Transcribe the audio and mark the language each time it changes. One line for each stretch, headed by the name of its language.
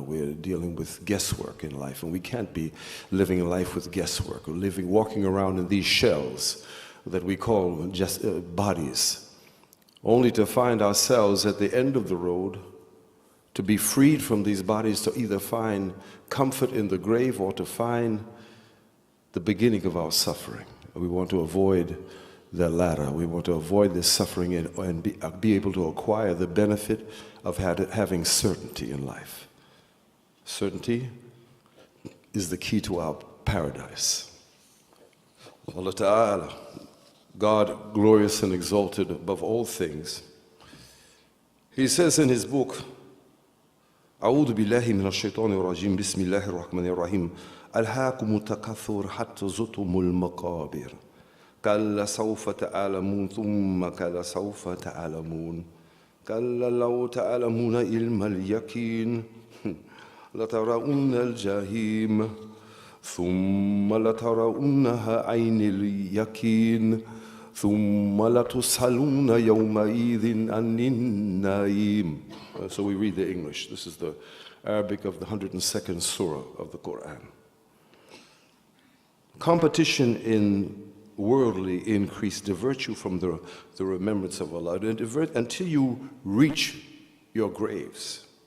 English: We're dealing with guesswork in life, and we can't be living life with guesswork or walking around in these shells that we call just bodies, only to find ourselves at the end of the road, to be freed from these bodies, to either find comfort in the grave or to find the beginning of our suffering. We want to avoid the latter. We want to avoid this suffering and be able to acquire the benefit of having certainty in life. Certainty is the key to our paradise. Allah Ta'ala, God, glorious and exalted above all things, He says in His book,
Arabic: أعوذ بالله من الشيطان الرجيم بسم الله الرحمن الرحيم ألهاكم التكاثر حتى زرتم المقابر كلا سوف تعلمون ثم كلا سوف تعلمون كلا لو تعلمون علم اليقين لترون الجحيم ثم لترونها عين اليقين ثم لتسألون يومئذ عن النعيم.
English: So we read the English. This is the Arabic of the 102nd surah of the Quran. Competition in worldly increase divert you from the remembrance of Allah, and divert until you reach your graves.